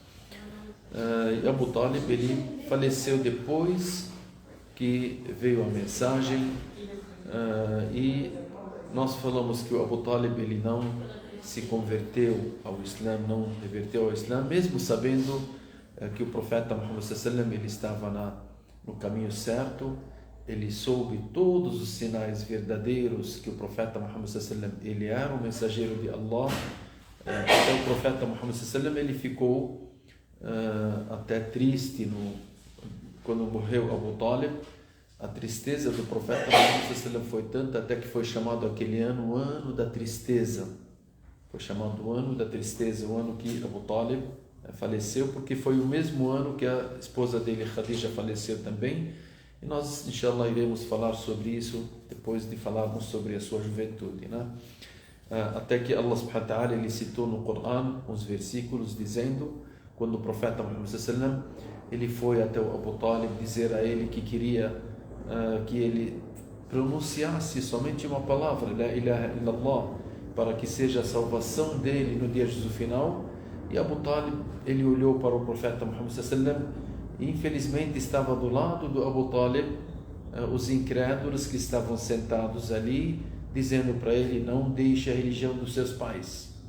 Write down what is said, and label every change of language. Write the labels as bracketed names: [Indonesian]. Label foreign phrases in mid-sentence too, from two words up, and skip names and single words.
[Portuguese] E Abu Talib ele faleceu depois que veio a mensagem, e nós falamos que o Abu Talib ele não se converteu ao Islã, não reverteu ao Islã, mesmo sabendo que o profeta Muhammad [Arabic] صلى الله عليه وسلم [Portuguese] ele estava no caminho certo. Ele soube todos os sinais verdadeiros que o profeta Muhammad [Arabic] صلى الله عليه وسلم [Portuguese] ele era o mensageiro de Allah. Então o profeta Muhammad [Arabic] صلى الله عليه وسلم [Portuguese] ele ficou até triste quando morreu Abu Talib. A tristeza do profeta Muhammad foi tanta até que foi chamado aquele ano o ano da tristeza. Foi chamado o ano da tristeza, o ano que Abu Talib faleceu, porque foi o mesmo ano que a esposa dele, Khadija, faleceu também. E nós, inshallah, iremos falar sobre isso depois de falarmos sobre a sua juventude, né? Até que [Arabic] الله سبحانه وتعالى [Portuguese] ele citou no Coran uns versículos dizendo, quando o profeta Muhammad sallallahu ele foi até o Abu Talib dizer a ele que queria que ele pronunciasse somente uma palavra, [Arabic] لا إله إلا الله, [Portuguese] para que seja a salvação dele no dia de juízo final. E Abu Talib ele olhou para o profeta Muhammad sallallahu e infelizmente estava do lado do Abu Talib os incrédulos que estavam sentados ali, dizendo para ele: não deixe a religião dos seus pais.